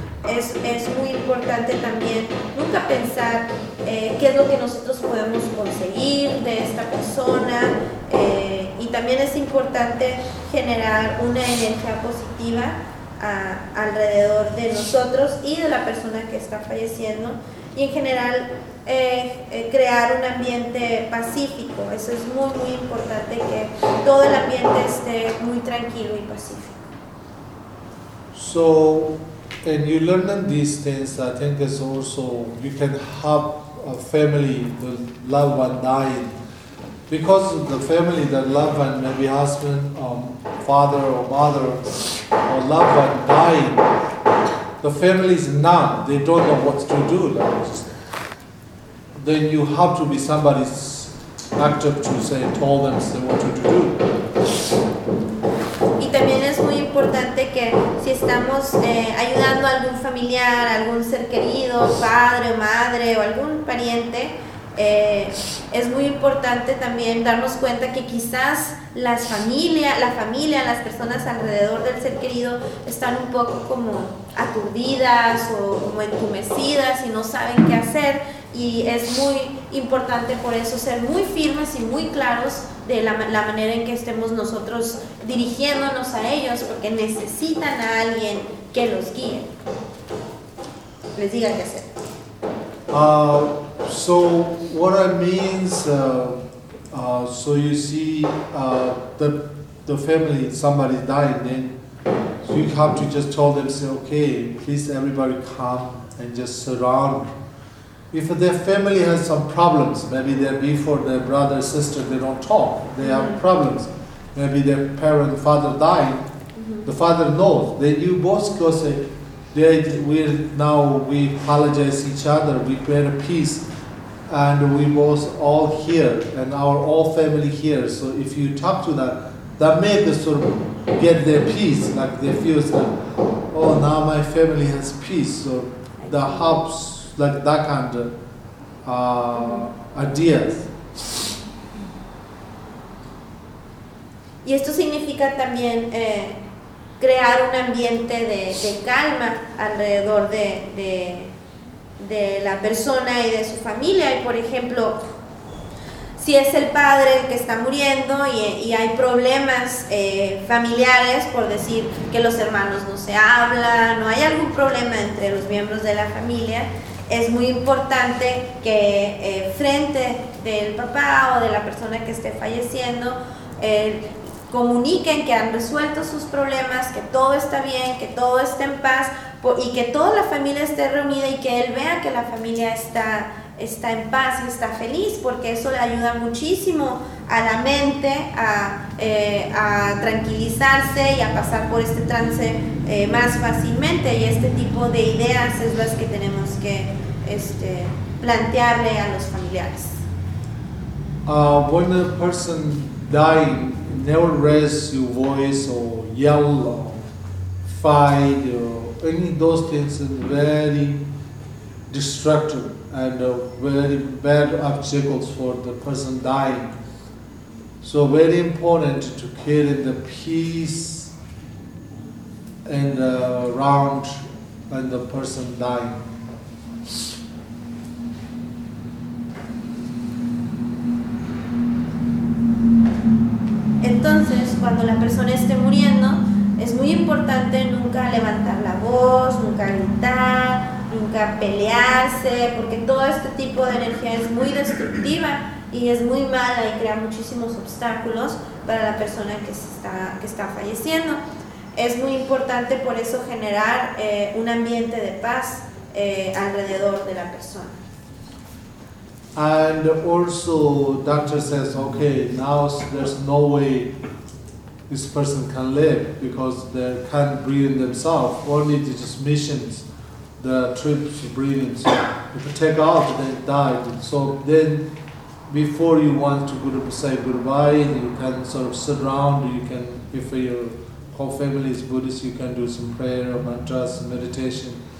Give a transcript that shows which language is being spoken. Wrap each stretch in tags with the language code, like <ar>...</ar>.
<es>Es muy importante también nunca pensar qué es lo que nosotros podemos conseguir de esta persona, y también es importante generar una energía positiva alrededor de nosotros y de la persona que está falleciendo, y en general crear un ambiente pacífico. Eso es muy, muy importante, que todo el ambiente esté muy tranquilo y pacífico.</es> <en>So, and you learn these things, I think it's also, you can help a family, the loved one dying. Because of the family, the loved one, maybe husband, father or mother, or loved one dying, the family is numb. They don't know what to do. Then you have to be somebody's actor to say, tell them what to do.</en> <es>Y también es muy importante que si estamos ayudando a algún familiar, a algún ser querido, padre o madre o algún pariente, es muy importante también darnos cuenta que quizás la familia, las personas alrededor del ser querido están un poco como aturdidas o como entumecidas y no saben qué hacer, y es muy importante por eso ser muy firmes y muy claros de la manera en que estemos nosotros dirigiéndonos a ellos, porque necesitan a alguien que los guíe, les diga qué hacer.</es> <en>So what I mean is, so you see the family, somebody dying, then you have to just tell them, say, okay, please everybody come and just surround. If their family has some problems, maybe they're before their brother, sister, they don't talk, they mm-hmm. have problems. Maybe their parent, father died, mm-hmm. the father knows. Then you both go say, we apologize each other, we create a peace, and we both all here, and our all family here. So if you talk to them, that make them sort of get their peace, like they feel that, oh, now my family has peace. So that helps, like that kind of ideas.</en> <es>Y esto significa también crear un ambiente de calma alrededor de la persona y de su familia. Y por ejemplo, si es el padre el que está muriendo y hay problemas familiares, por decir que los hermanos no se hablan o hay algún problema entre los miembros de la familia, es muy importante que frente del papá o de la persona que esté falleciendo, comuniquen que han resuelto sus problemas, que todo está bien, que todo está en paz, y que toda la familia esté reunida y que él vea que la familia está en paz y está feliz, porque eso le ayuda muchísimo a la mente a tranquilizarse y a pasar por este trance más fácilmente. Y este tipo de ideas es las que tenemos que plantearle a los familiares.</es> <en>When a person dying, never raise your voice or yell or fight or any of those things, are very destructive and very bad obstacles for the person dying. So very important to carry the peace and around when the person dying.</en> <es>Entonces, cuando la persona esté muriendo, es muy importante nunca levantar la voz, nunca gritar, nunca pelearse, porque todo este tipo de energía es muy destructiva y es muy mala y crea muchísimos obstáculos para la persona que está falleciendo. Es muy importante por eso generar un ambiente de paz alrededor de la persona.</es> <en>And also doctor says, okay, now there's no way this person can live because they can't breathe themselves, only the transmissions, the trips of breathing. So if you take off, they died. So then before you want to say goodbye, you can sort of sit around, you can, if your whole family is Buddhist, you can do some prayer or mantras, meditation.</en>